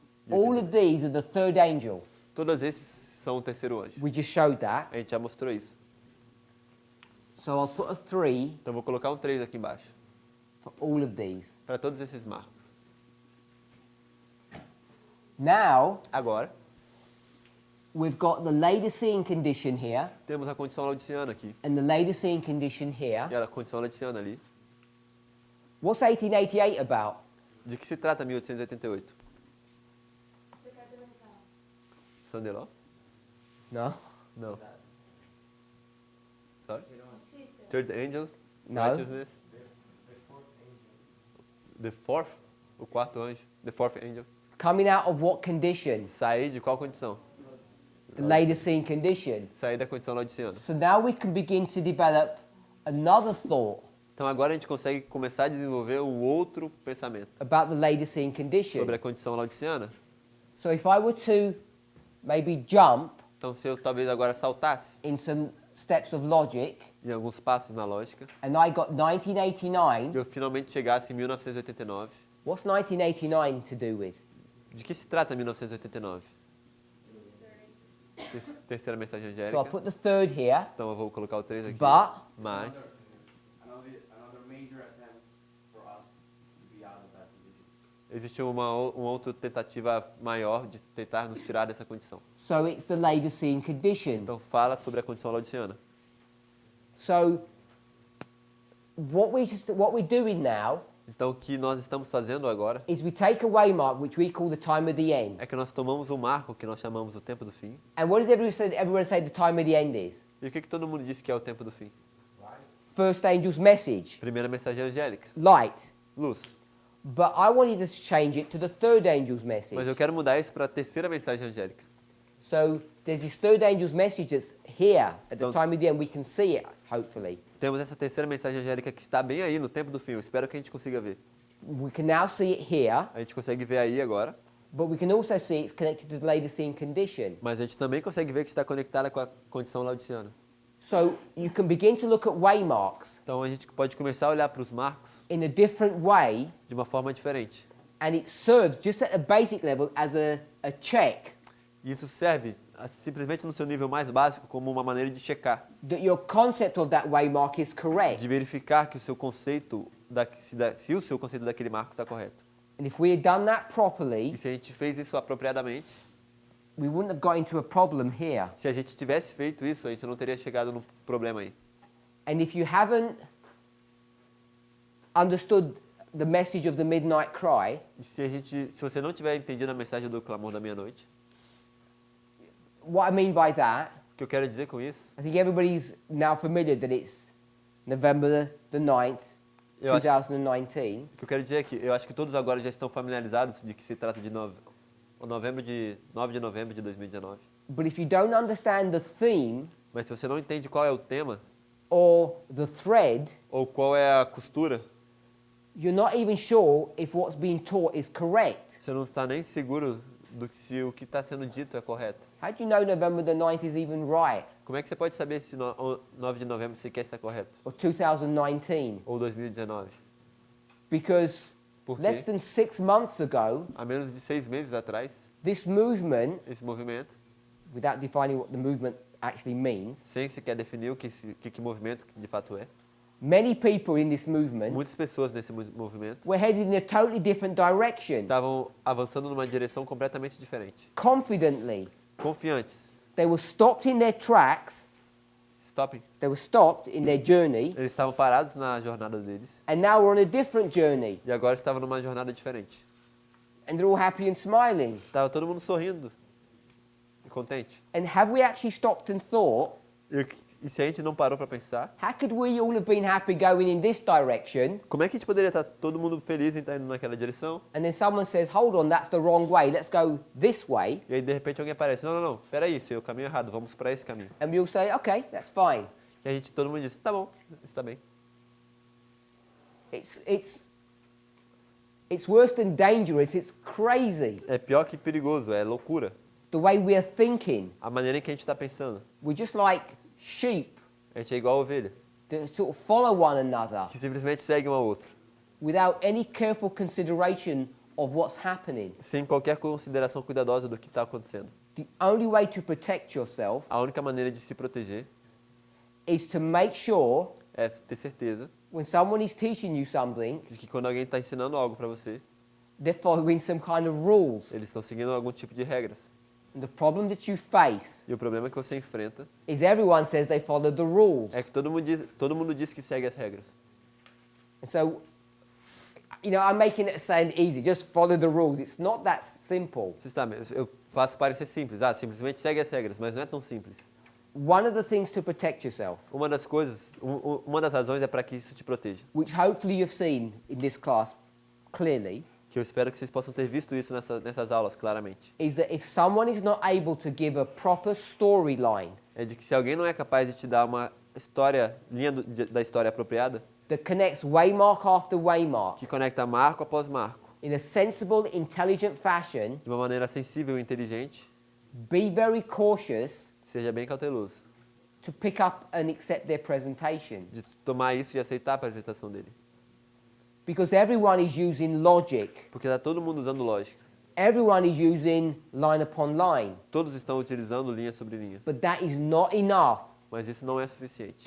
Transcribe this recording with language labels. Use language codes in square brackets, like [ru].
[en] All of these are the third angel. [pt] Todos esses são o terceiro anjo. [en] We just showed that. [pt] A gente já mostrou isso. [en] So I'll put a 3 [pt] Então vou colocar um 3 aqui embaixo. [en] for all of these. [pt] Para todos esses marcos. [en] Now, [pt] Agora, [en] we've got the Laodicean condition here [pt] temos a condição laodiciana aqui. [en] and the Laodicean condition [pt] E [en] here. [pt] a condição laodiciana ali. [en] What's 1888 about? [pt] De que se trata 1888? Sandeló? [en] No? [pt] Não. [en] Sorry? Third angel? No. Righteousness? The fourth? [pt] O quarto anjo? [en] The fourth angel? Coming out of what condition? [pt] Sair de qual condição? [en] The Laodicean condition. [pt] Sair da condição laodiciana. [en] So now we can begin to develop another thought [pt] Então agora a gente consegue começar a desenvolver um outro pensamento [en] about the Laodicean condition. [pt] sobre a condição laodiciana. [en] So if I were to maybe jump [pt] Então se eu talvez agora saltasse [en] in some steps of logic [pt] em alguns passos na lógica, [en] and I got [pt] e [en] 1989, [pt] eu finalmente chegasse em 1989, [en] what's 1989 to do with? [pt] de que se trata 1989? Terceira mensagem [en] So I'll [pt] angélica. [en] put the third here, [pt] Então eu vou colocar o 3 aqui. [en] but [pt] Mas existe uma outra tentativa maior de tentar nos tirar dessa condição. [en] so it's the Laodicean condition. [pt] Então fala sobre a condição laodiciana. [en] So what we're doing now [pt] Então o que nós estamos fazendo agora [en] is we take a waymark which we call the time of the end. [pt] é que nós tomamos um marco que nós chamamos o tempo do fim. [en] And what does everyone say the time of the end is? [pt] E o que todo mundo diz que é o tempo do fim? [en] First angel's message, [pt] Primeira mensagem angélica, [en] light. [pt] luz. [en] But I wanted to change it to the third angel's [pt] Mas eu [en] message. [pt] quero mudar isso para a terceira mensagem angélica. [en] So there's this third angel's message that's here at the Don't- time of the end. We can see it, hopefully. [pt] Temos essa terceira mensagem angélica que está bem aí no tempo do fim. Eu espero que a gente consiga ver. [en] We can now see it here, [pt] A gente consegue ver aí agora, [en] but we can also see it's connected to the Laodicean condition. [pt] mas a gente também consegue ver que está conectada com a condição laodiciana. [en] So you can begin to look at waymarks [pt] Então a gente pode começar a olhar para os marcos [en] in a different way, [pt] de uma forma diferente. [en] and it serves just at a basic level as a check [pt] E isso serve simplesmente no seu nível mais básico como uma maneira de checar, [en] that your concept of that waymark is correct. [pt] de verificar que o seu conceito se o seu conceito daquele marco está correto. [en] And if we had done that [pt] E [en] properly, [pt] se a gente fez isso apropriadamente, [en] we wouldn't have got into a problem here. [pt] se a gente tivesse feito isso, a gente não teria chegado no problema aí. [en] And if you haven't understood the message of the midnight cry, [pt] E se você não tiver entendido a mensagem do clamor da meia-noite, [en] what I mean by that, [pt] o que eu quero dizer com isso? [en] I think everybody's now familiar that it's November the 9th, [pt] Eu acho, [en] 2019. [pt] o que eu quero dizer é que eu acho que todos agora já estão familiarizados de que se trata de 9 de novembro de 2019. [en] But if you don't understand the theme [pt] Mas se você não entende qual é o tema [en] or the thread, [pt] ou qual é a costura, [en] you're not even sure if what's being taught is correct. [pt] você não está nem seguro do que se o que está sendo dito é correto. [en] How do you know November the 9th is even right? [pt] Como é que você pode saber se 9 de novembro sequer está correto? [en] Or 2019? [pt] Ou 2019? [en] Because [pt] Por [en] less [pt] quê? [en] than 6 months ago, [pt] Há menos de 6 meses atrás, [en] this movement, [pt] esse movimento, [en] without defining what the movement actually means, [pt] sem sequer definir o que movimento de fato é, [en] many people in this movement [pt] muitas pessoas nesse movimento [en] were headed in a totally different direction, [pt] estavam avançando numa direção completamente diferente. [en] confidently. [pt] Confiantes. [en] They were stopped in their tracks, Stopping. they were stopped in their journey, [pt] Eles estavam parados na jornada deles [en] and now we're on a different journey. [pt] e agora estavam numa jornada diferente. [en] And they're all happy and smiling. [pt] Estava todo mundo sorrindo e contente. [en] And have we actually stopped and thought, [pt] E se a gente não parou para pensar, [en] how could we all have been happy going in this direction? [pt] como é que a gente poderia estar todo mundo feliz em estar indo naquela direção? [en] And then someone says, hold on, that's the wrong way, let's go this way. [pt] E aí de repente alguém aparece, não, peraí, isso é o caminho errado, vamos para esse caminho. [en] And we all say, okay, that's fine. [pt] E a gente, todo mundo diz, tá bom, está bem. [en] It's worse than dangerous, it's crazy. [pt] É pior que perigoso, é loucura. [en] The way we're thinking. [pt] A maneira em que a gente está pensando. [en] We're just like sheep [pt] A gente é igual a ovelha, [en] that sort of follow one another [pt] que simplesmente segue um ao outro, [en] without any careful consideration of what's happening. [pt] sem qualquer consideração cuidadosa do que está acontecendo. [en] The only way to protect yourself [pt] A única maneira de se proteger [en] is to make sure [pt] é ter certeza [en] when someone is teaching you something, [pt] de que quando alguém está ensinando algo para você, [en] they're following some kind of rules. [pt] eles estão seguindo algum tipo de regras. [en] And the problem that you face [pt] E o problema que você enfrenta [en] is everyone says they follow the rules. [pt] é que todo mundo diz que segue as regras. [en] And so, I'm making it sound easy, just follow the rules. It's not that simple. [pt] Você sabe, eu faço parecer simples, simplesmente segue as regras, mas não é tão simples. [en] One of the things to protect yourself, [pt] Uma das coisas, uma das razões é para que isso te proteja. [en] which hopefully you've seen in this class clearly, [pt] Que eu espero que vocês possam ter visto isso nessas aulas claramente. [en] is that if someone is not able to give a proper storyline [pt] É de que se alguém não é capaz de te dar uma história, linha da história apropriada, [en] that connects waymark after waymark [pt] que conecta marco após marco, [en] in a sensible, intelligent fashion, [pt] de uma maneira sensível e inteligente, [en] be very cautious [pt] seja bem cauteloso [en] to pick up and accept their presentation. [pt] de tomar isso e aceitar a apresentação dele. [en] Because everyone is using logic. [pt] Porque está todo mundo usando lógica. [en] Everyone is using line upon line. [pt] Todos estão utilizando linha sobre linha. [en] But that is not enough [pt] Mas isso não é suficiente